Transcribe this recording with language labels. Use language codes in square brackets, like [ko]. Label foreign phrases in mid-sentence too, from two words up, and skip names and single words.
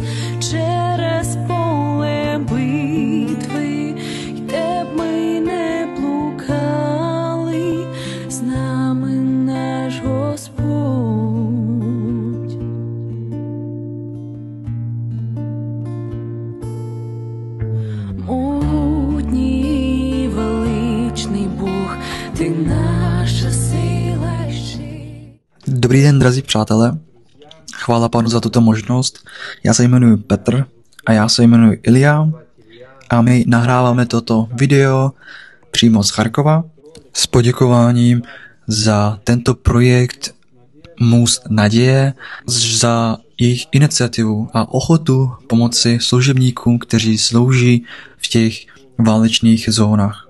[uk] через поле битви, й де б ми не блукали, з нами наш Господь. Могутній величний Бог, ти наша сила. [cs] Dobrý den, drazí přátelé. Chvála Pánu za tuto možnost. Já se jmenuji Petr a já se jmenuji Ilja a my nahráváme toto video přímo z Charkova s poděkováním za tento projekt Most naděje, za jejich iniciativu a ochotu pomoci služebníkům, kteří slouží v těch válečných zónách.